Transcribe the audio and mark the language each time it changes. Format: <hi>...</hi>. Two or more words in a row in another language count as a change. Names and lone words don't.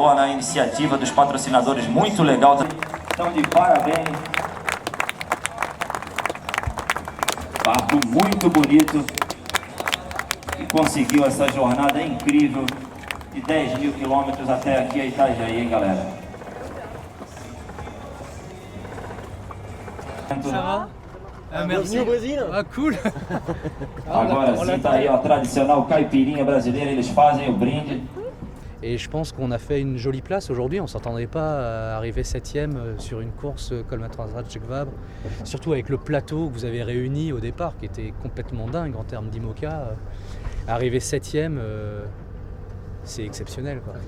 <pt>iniciativa dos patrocinadores muito legal. Então, de parabéns. Barco muito bonito, que conseguiu essa jornada incrível de 10.000 quilômetros até aqui a Itajaí, hein, galera?</pt> <fr>Ça va? Merci. Au Brésil. Ah, cool.</fr> <pt>Agora sim, tá aí, ó, tradicional caipirinha brasileira, eles fazem o brinde.</pt> <fr>Et je pense qu'on a fait une jolie place aujourd'hui. On ne s'attendait pas à arriver 7e sur une course comme la Transat Jacques Vabre. Surtout avec le plateau que vous avez réuni au départ, qui était complètement dingue en termes d'IMOCA. Arriver 7e, c'est exceptionnel, quoi.</fr>